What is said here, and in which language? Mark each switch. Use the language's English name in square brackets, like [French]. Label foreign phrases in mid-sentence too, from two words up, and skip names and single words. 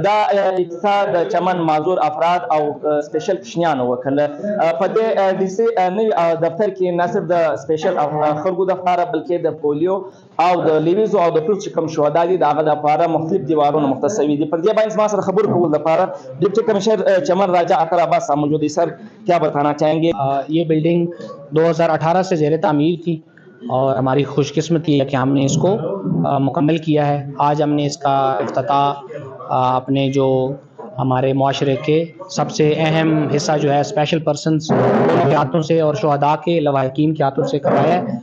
[Pashto] دا افتتاح د چمن معذور افراد او سپیشل کشنیان وکړه. په دې د سي نوي دفتر کې نه صرف د سپیشل خلکو د لپاره بلکې د پولیو او د لیویزو او د ټول چې کوم شهدا دي د هغه لپاره مختلف دیوارونه مختص شوي دي. پر دې باندې ما سره خبرو کول لپاره [English] deputy commissioner [Pashto] چمن راجہ اطہر عباس صاحب [Urdu] موجود ہے. سر کیا بتانا چاہیں گے؟ یہ بلڈنگ 2018 سے زیر تعمیر تھی اور ہماری خوش قسمتی ہے کہ ہم نے اس کو مکمل کیا ہے. آج ہم نے اس کا افتتاح اپنے جو ہمارے معاشرے کے سب سے اہم حصہ جو ہے [English] special persons [Urdu] کے ہاتھوں سے اور شہداء کے لواحقین کے ہاتھوں سے کروایا ہے.